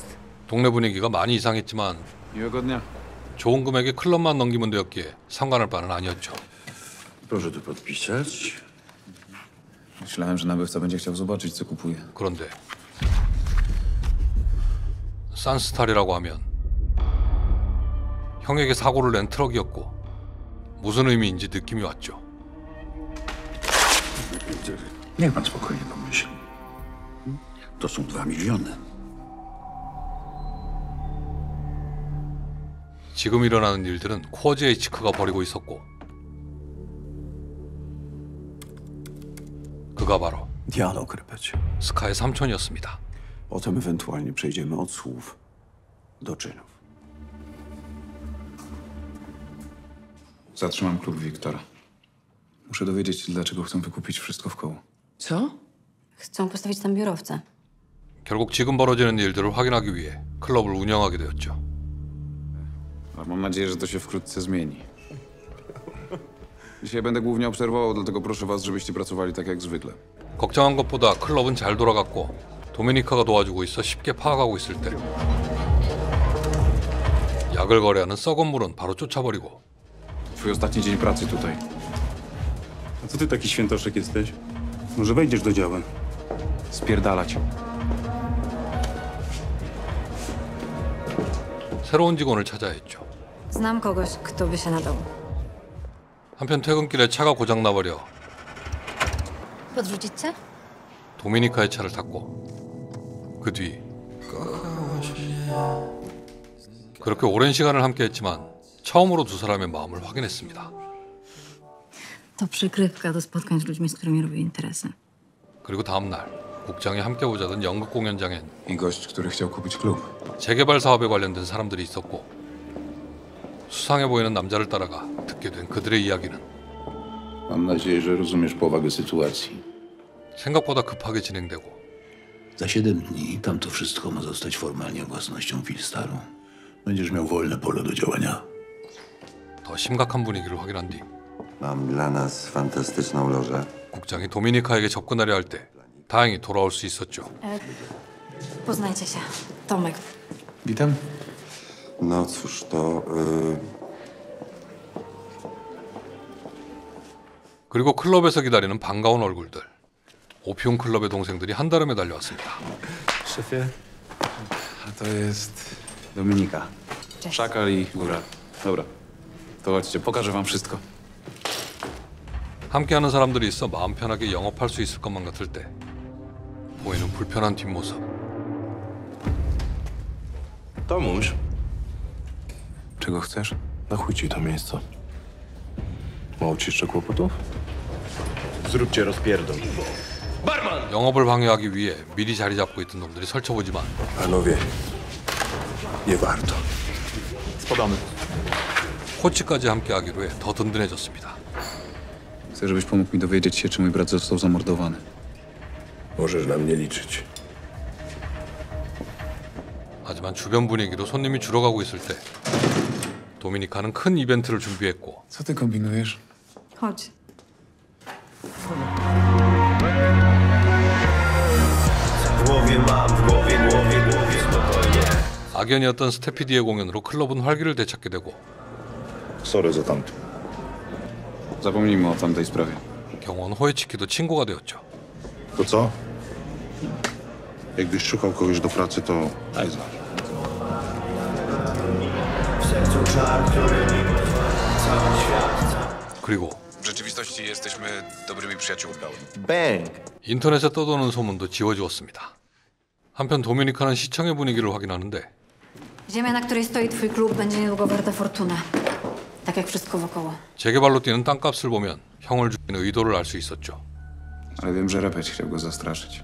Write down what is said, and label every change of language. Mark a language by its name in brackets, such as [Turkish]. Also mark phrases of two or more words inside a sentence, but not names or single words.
[Korean] 동네 분위기가 많이 이상했지만 [Polish] Miłego dnia. [Korean] 좋은 금액에 클럽만 넘기면 되었기에 상관할 바는 아니었죠. [Polish] Proszę tu podpisać. Myślałem, że nabywca będzie chciał zobaczyć, co kupuje. [Korean] 그런데 산스탈이라고 하면 형에게 사고를 낸 트럭이었고 무슨 의미인지 느낌이 왔죠. [Polish] Niech pan spokojnie pomyśli. To są 2 miliony. [Korean] 지금 일어나는 일들은 쿼지에이치크가 벌이고 있었고 그가 바로 [Polish] Dialog, repecie. [Korean] 스카의 삼촌이었습니다. [Polish] Potem ewentualnie przejdziemy od słów do czynów. Zatrzymam klub Wiktora. Muszę dowiedzieć się, dlaczego chcą wykupić wszystko w koło. Co? Chcą postawić tam biurowce. [Korean] 결국 지금 벌어지는 일들을 확인하기 위해 클럽을 운영하게 되었죠. [Polish] Ale mam nadzieję, że to się wkrótce zmieni. Dzisiaj będę głównie obserwował, dlatego proszę was, żebyście pracowali tak jak zwykle. [Korean] 걱정한 것보다 클럽은 잘 돌아갔고 도미니카가 도와주고 있어 쉽게 파악하고 있을 때 약을 거래하는 썩은 물은 바로 쫓아버리고 [Polish] Twój ostatni dzień pracy tutaj. A co ty taki świętoszek jesteś? Może wejdziesz do działa? Spierdalać. [Korean] 새로운 직원을 찾아야 했죠. [Polish] Znam kogoś, kto by się nadał. [Korean] 한편 퇴근길에 차가 고장나버려 [Polish] Podrzucić cię? [Korean] 도미니카의 차를 탔고 그 뒤 그렇게 오랜 시간을 함께했지만 처음으로 두 사람의 마음을 확인했습니다. [Polish] To przykrywka do spotkań z ludźmi, z którymi robię interesy. [Korean] 그리고 다음 날 국장이 함께 보자던 연극 공연장엔 [Polish] I gość, który chciał kupić klub. [Korean] 재개발 사업에 관련된 사람들이 있었고 수상해 보이는 남자를 따라가 듣게 된 그들의 이야기는 [Polish] Mam nadzieję, że rozumiesz powagę sytuacji. [Korean] 생각보다 급하게 진행되고 [Polish] Za 7 dni tamto wszystko ma zostać formalnie własnością Filstaru. Będziesz miał wolne pole do działania. [Korean] 더 심각한 분위기를 확인한 뒤 [Polish] Mam dla nas fantastyczną lożę. [Korean] 국장이 도미니카에게 접근하려 할 때 다행히 돌아올 수 있었죠. [Polish] Poznajcie się. Tomek. Witam. No cóż, to... [Korean] 그리고 클럽에서 기다리는 반가운 얼굴들. 오피움 클럽의 동생들이 한달음에 달려왔습니다. [Polish] Szefie. A to jest Dominika. Cześć. Szakal i Góra. Dobra. To chodźcie, pokażę wam wszystko. [Korean] 함께하는 사람들이 있어 마음 편하게 영업할 수 있을 것만 같을 때 보이는 불편한 뒷모습. [Polish] Tomuś, Czego chcesz? na chuj ci to miejsce. Mało ci jeszcze kłopotów? Zróbcie rozpierdol. [Korean] 영업을 방해하기 위해 미리 자리 잡고 있던 놈들이 설쳐보지만 [Polish] Panowie, nie warto. Spadamy. [Korean] 코치까지 함께하기로 해 더 든든해졌습니다. [Polish] Chcę, żebyś pomógł mi dowiedzieć się, czy mój brat został zamordowany. Możesz na mnie liczyć. [Korean] 하지만 주변 분위기로 손님이 줄어가고 있을 때 도미니카는 큰 이벤트를 준비했고 [Polish] Co ty kombinujesz? Chodź. [Korean] 악연이었던 스테피디의 공연으로 클럽은 활기를 되찾게 되고 [Polish] Sorry za tamto. Zapomnijmy o tamtej sprawie. [Korean] 경호원 호에치키도 친구가 되었죠. [Polish] To co? Jakbyś szukał kogoś do pracy, to daj znać. [Korean] 그리고 [Polish] W rzeczywistości jesteśmy dobrymi przyjaciółkami. Bęk. [Korean] 인터넷에 떠도는 소문도 지워지었습니다. 한편 도미니카는 시청의 분위기를 확인하는데 [Polish] Ziemia, na której stoi twój klub, będzie niedługo warta fortunę. Tak jak wszystko wokoło. [Korean] 재개발로 뛰는 땅값을 보면 형을 죽이는 의도를 알 수 있었죠. [Polish] Ale wiem, że Repeć chciał go zastraszyć.